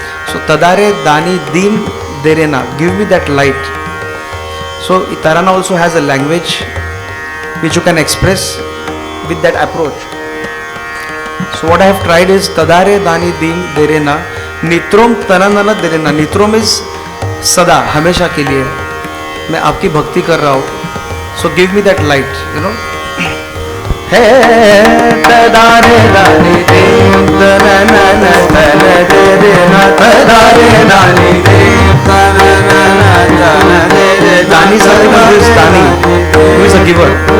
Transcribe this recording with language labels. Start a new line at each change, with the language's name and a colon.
English: So Tadare Dani Deem Derena, give me that light. So tarana also has a language which you can express with that approach. So what I have tried is Tadare Dani Deem Derena Nitrom Tananana Derena. Nitrom is Sada,
Hindi: हमेशा के लिए मैं आपकी भक्ति कर रहा हूँ.
English: So give me that light, you know. हे तदारे दानी देव तननन तन दे ना तदारे दानी देव तननन तन दे. Dani is nothing but who is Dani, who is a giver.